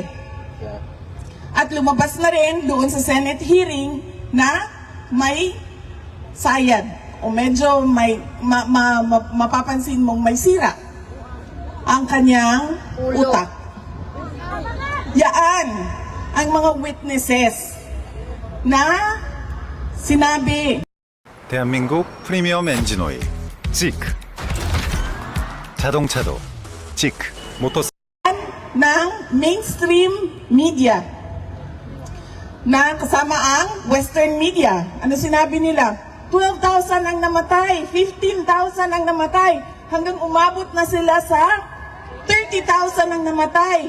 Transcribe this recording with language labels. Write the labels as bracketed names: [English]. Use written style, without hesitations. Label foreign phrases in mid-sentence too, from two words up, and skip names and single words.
[Filipino] At lumabas na rin doon sa [English] Senate hearing [Filipino] na may sayad o medyo may mapapansin mong may sira ang kanyang utak. Yaan ang mga witnesses na sinabi. [Korean] 대한민국 프리미엄 엔진 오일 지크 자동차도 지크 모터 [Filipino] ng [English] mainstream media [Filipino] na kasama ang [English] Western media. [Filipino] Ano sinabi nila? 12,000 ang namatay, 15,000 ang namatay, hanggang umabot na sila sa 30,000 ang namatay.